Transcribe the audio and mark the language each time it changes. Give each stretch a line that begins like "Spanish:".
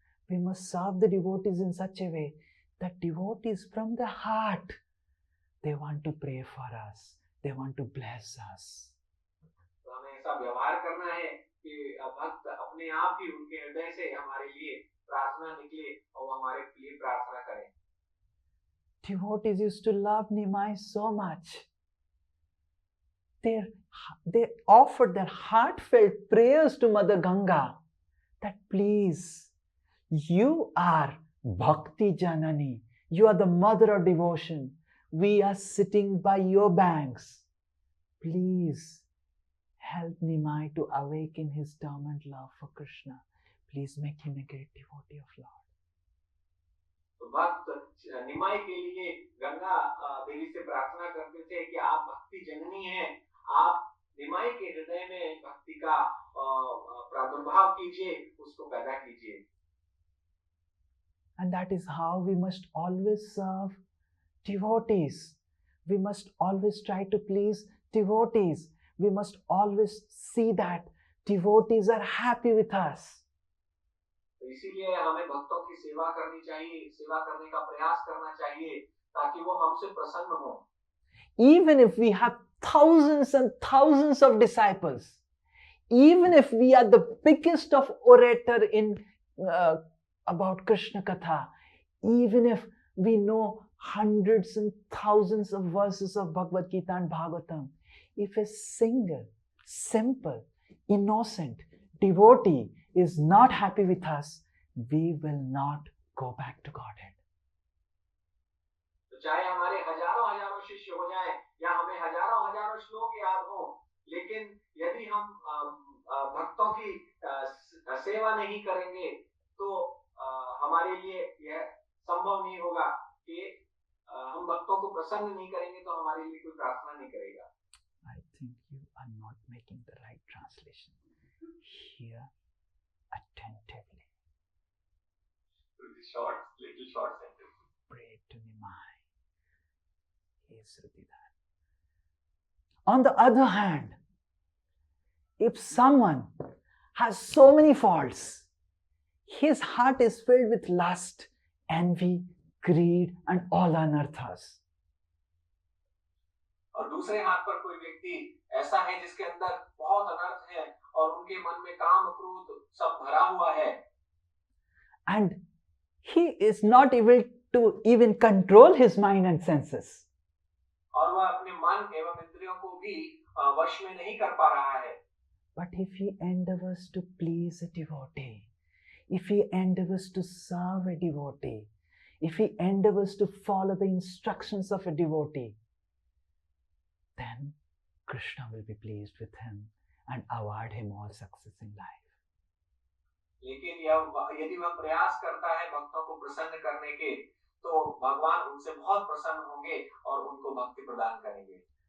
English: We must serve the devotees in such a way that devotees from the heart, they want to pray for us. They want to bless us.
Hindi: तो हमें ऐसा व्यवहार करना है कि भक्त अपने आप ही उनके हृदय से हमारे लिए प्रार्थना निकले और हमारे लिए प्रार्थना करें।
English: Devotees used to love Nimai so much. They offered their heartfelt prayers to Mother Ganga that please, you are Bhakti Janani. You are the mother of devotion. We are sitting by your banks. Please help Nimai to awaken his dormant love for Krishna. Please make him a great devotee of Lord.
Hindi: तो भक्त निमाई के लिए गंगा देवी से प्रार्थना करते थे कि आप भक्ति जननी हैं, आप निमाई के हृदय में भक्ति का प्रादुर्भाव कीजिए, उसको पैदा कीजिए।
English: And that is how we must always serve devotees. We must always try to please devotees. We must always see that devotees are happy with us.
Hindi: तो इसीलिए हमें भक्तों की सेवा करनी चाहिए, सेवा करने का प्रयास करना चाहिए ताकि वो हमसे प्रसन्न हो।
English: Even if we have thousands and thousands of disciples, even if we are the biggest of orator in about Krishna Katha, even if we know hundreds and thousands of verses of Bhagavad Gita and Bhagavatam, if a single, simple, innocent devotee is not happy with us, we will not go back to Godhead.
Hindi: तो चाहे हमारे हजारों हजारों शिष्य हो जाएं या हमें हजारों हजारों श्लोक याद हो, लेकिन यदि हम भक्तों की सेवा नहीं करेंगे तो हमारे लिए यह संभव नहीं होगा कि हम भक्तों को प्रसन्न नहीं करेंगे तो हमारे लिए कोई प्रार्थना नहीं करेगा।
English: I think you are not making the right translation. Hear attentively. Little short sentence. Pray to Nimai. He is Srutidan. On the other hand, if someone has so many faults, his heart is filled with lust, envy, greed, and all anarthas.
Hindi: और दूसरे हाथ पर कोई व्यक्ति ऐसा है जिसके अंदर बहुत अनर्थ है और उनके मन में काम क्रोध सब भरा हुआ है,
English: and he is not able to even control his mind and senses.
Hindi: और वह अपने मन एवं इंद्रियों को भी वश में नहीं कर पा रहा है।
English: But if he endeavors to please a devotee, if he endeavors to serve a devotee, if he endeavors to follow the instructions of a devotee, then Krishna will be pleased with him and award him all success in life.
Hindi: लेकिन यदि वह प्रयास करता है भक्तों को प्रसन्न करने के, तो भगवान उनसे बहुत प्रसन्न होंगे और उनको भक्ति प्रदान करेंगे।